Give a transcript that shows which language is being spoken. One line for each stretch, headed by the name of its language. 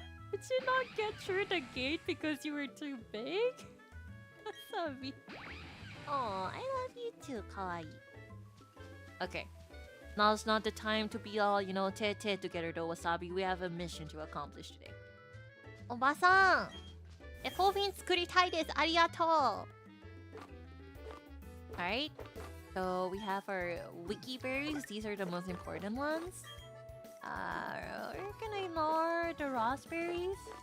English: Did you not get through the gate because you were too big? Sabi. Oh, I love you too, kawaii. Okay. Now's not the time to be all, you know, te together though, Wasabi. We have a mission to accomplish today.
Japanese: おばさん、ポフィン作りたいです。ありがとう。
English: Alright, so we have our wiki berries. These are the most important ones. We're gonna ignore the raspberries.